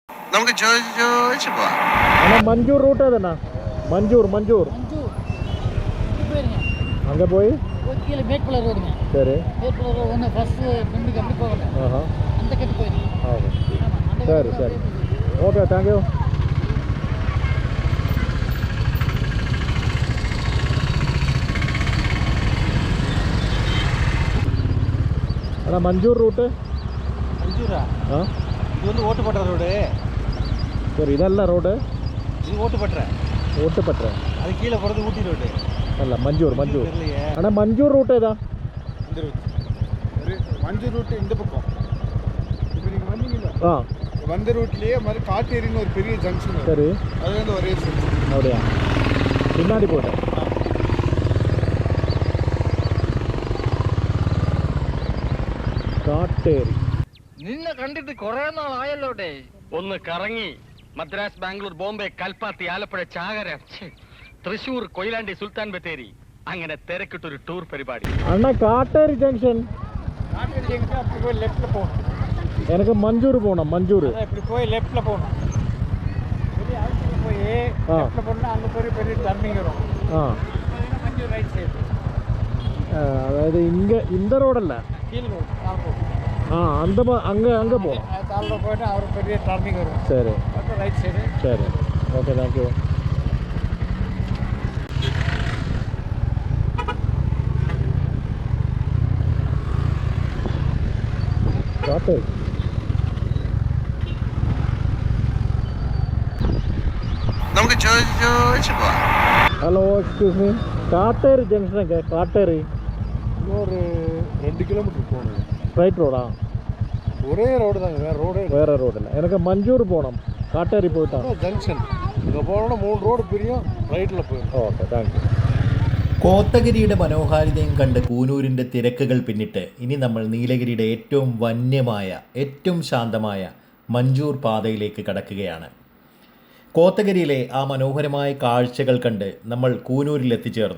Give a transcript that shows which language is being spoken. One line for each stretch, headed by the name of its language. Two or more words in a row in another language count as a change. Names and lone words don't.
Malayalam: നമുക്ക് ചോദിച്ചു പോവാം. മഞ്ചൂർ റൂട്ട് ഏതാ? മഞ്ചൂർ
Tamil: அங்கே போய் கீழே மேற்குள்ள ரோடுங்க. சரி, மேற்குள்ள ரோடு ஒன்று ஃபஸ்ட்டு ரெண்டுக்கு அப்படி போகணும். அந்த கட்டு போயிடும். சரி சரி,
English: okay, thank you.
Tamil: அண்ணா மஞ்சூர் ரூட்டு. மஞ்சூரா? இது வந்து ஓட்டுப்பட்ட ரோடு. சரி, இதெல்லாம் ரோடு. இது ஓட்டுப்பட்ட. அது கீழே போகிறது ஊட்டி ரோடு.
Malayalam: അല്ല, മഞ്ചൂർ. അണ്ണാ മഞ്ചൂർ റൂട്ട് ഏതാ?
Tamil: மஞ்சூர் ரூட் இந்த பக்கம். இப்போ நீங்கள் வந்தீங்களா? வந்த ரூட்லேயே மாதிரி காட்டேரின்னு ஒரு பெரிய ஜங்ஷன். சரி, அது வந்து ஒரே செக்ஷன். அப்படியா? பின்னாடி போட்டேன்.
Malayalam: കാട്ടേരി. നിന്നെ കണ്ടിട്ട് കുറെ നാളായല്ലോട്ടെ. ഒന്ന് കറങ്ങി മദ്രാസ്, ബാംഗ്ലൂർ, ബോംബെ, കൽപ്പാത്തി, ആലപ്പുഴ, ചാകര, തൃശൂർ, കൊയിലാണ്ടി, സുൽത്താൻ ബത്തേരി, അങ്ങനെ തിരക്കിട്ടൊരു ടൂർ പരിപാടി. അണ്ണാ കാട്ടേരി ജംഗ്ഷൻ.
Tamil: அப்படி போய் லெஃப்ட்டில் போகணும். எனக்கு மஞ்சூர் போகணும். மஞ்சூர் இப்படி போய் லெஃப்ட்டில் போகணும். பெரிய ஆஃபீஸில் போய் லெஃப்ட்டில் போனால் அங்கே பெரிய டர்னிங் வரும். மஞ்சூர்
English: right side.
Tamil: അതായത് இந்த ரோடல்ல, கீழ் ரோடு தாழ்வு. அங்கே போகணும். தாழ்வு போயிட்டு அவர் பெரிய டர்னிங் வரும். சரி, அப்புறம்
English: right side.
Tamil: சரி,
English: okay, thank you.
Malayalam: നമുക്ക് ചോദിച്ചു പോവാം.
English: hello, excuse me,
Tamil: காட்டேரி ஜங்ஷனுங்க. காட்டேரி ஒரு 2 கிலோமீட்டர் போகணும். ஸ்ட்ரைட் ரோடா? ஒரே ரோடு தாங்க, வேறு ரோடு இல்லை. எனக்கு மஞ்சூர் போகணும். காட்டேரி போயிட்டா ஜங்ஷன். இங்கே போனோன்னா 3 ரோடு பிரியும், ரைட்டில் போயிடும்.
English: okay, thank you.
Malayalam: കോത്തഗിരിയുടെ മനോഹാരിതയും കണ്ട് കൂനൂരിൻ്റെ തിരക്കുകൾ പിന്നിട്ട് ഇനി നമ്മൾ നീലഗിരിയുടെ ഏറ്റവും വന്യമായ, ഏറ്റവും ശാന്തമായ മഞ്ചൂർ പാതയിലേക്ക് കടക്കുകയാണ്. കോത്തഗിരിയിലെ ആ മനോഹരമായ കാഴ്ചകൾ കണ്ട് നമ്മൾ കൂനൂരിൽ എത്തിച്ചേർന്നു.